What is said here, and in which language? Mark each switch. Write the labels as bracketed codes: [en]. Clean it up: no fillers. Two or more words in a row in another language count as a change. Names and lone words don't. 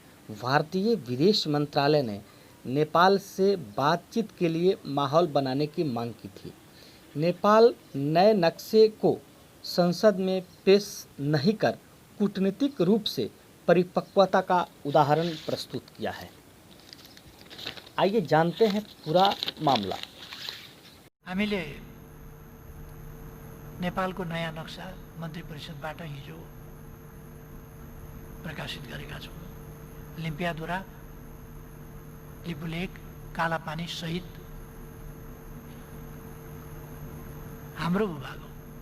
[hi] भारतीय विदेश मंत्रालय ने नेपाल से बातचीत के लिए माहौल बनाने की मांग की थी। नेपाल नए नक्शे को संसद में पेश नहीं कर कूटनीतिक रूप से परिपक्वता का उदाहरण प्रस्तुत किया है। आइए जानते हैं पूरा मामला। [ne] हामीले नेपालको नयाँ नक्सा मन्त्री परिषदबाट हिजो प्रकाशित गरेका छौँ। लिम्पियाधुरा, लिपुलेक, कालापानी सहित हाम्रो भूभाग हो।